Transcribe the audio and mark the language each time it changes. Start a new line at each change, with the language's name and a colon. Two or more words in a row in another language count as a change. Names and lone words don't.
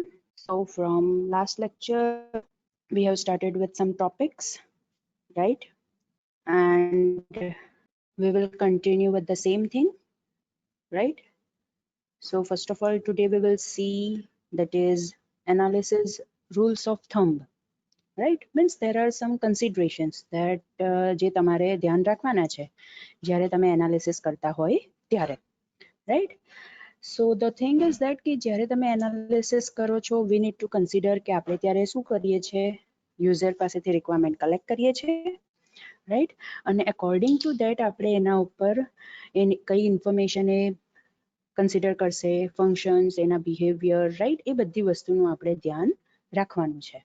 English: So from last lecture, we have started with some topics, right? And we will continue with the same thing, right? So first of all, today we will see that is analysis rules of thumb, right? Means there are some considerations that
Gujarati: જે તમારે ધ્યાન રાખવાના છે જ્યારે તમે એનાલિસિસ કરતા હોય ત્યારે,
English: right? So the thing is that
Gujarati: કે જ્યારે તમે એનાલિસિસ કરો છો
English: we need to consider
Gujarati: કે આપણે ત્યારે શું કરીએ છે, યુઝર પાસેથી
English: requirement collect
Gujarati: કરીએ છીએ, રાઈટ? અને
English: according to that
Gujarati: આપણે એના ઉપર કઈ ઇન્ફોર્મેશન એ કન્સિડર કરશે, ફંક્શન્સ, એના બિહેવિયર, રાઈટ? એ બધી વસ્તુનું આપણે ધ્યાન રાખવાનું છે.